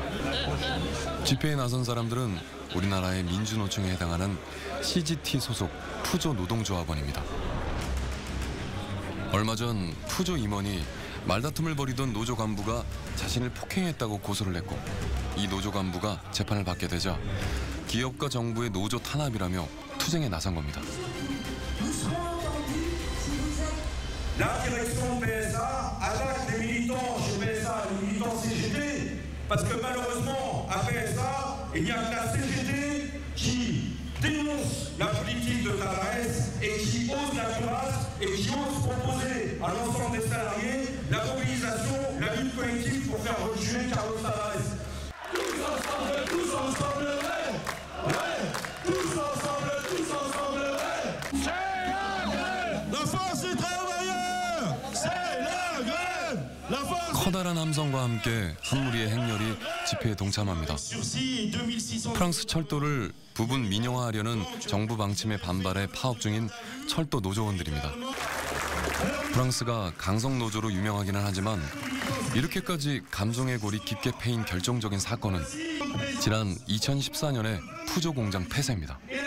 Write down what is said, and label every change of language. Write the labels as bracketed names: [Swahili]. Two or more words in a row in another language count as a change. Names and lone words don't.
[Korean] 집회에 나선 사람들은 우리나라의 민주노총에 해당하는 CGT 소속 푸조 노동조합원입니다. 얼마 전 푸조 임원이 말다툼을 벌이던 노조 간부가 자신을 폭행했다고 고소를 했고 이 노조 간부가 재판을 받게 되자 기업과 정부의 노조 탄압이라며 투쟁에 나선 겁니다. [French] La direction PSA attaque les militants chez PSA, les militants CGT, parce que malheureusement, à PSA, il n'y a que la CGT qui dénonce la politique de Tavares et qui ose la combattre et qui ose proposer à l'ensemble des salariés la mobilisation, la lutte collective pour faire reculer Carlos Tavares. Tous ensemble, ouais, tous ensemble, ouais. C'est la grève! La force du travailleur! C'est la grève! La force! [Korean] 커다란 함성과 함께 한 무리의 행렬이 집회에 동참합니다. 프랑스 철도를 부분 민영화하려는 정부 방침에 반발해 파업 중인 철도 노조원들입니다. 프랑스가 강성 노조로 유명하기는 하지만 이렇게까지 감정의 골이 깊게 패인 결정적인 사건은 지난 2014년의 푸조 공장 폐쇄입니다.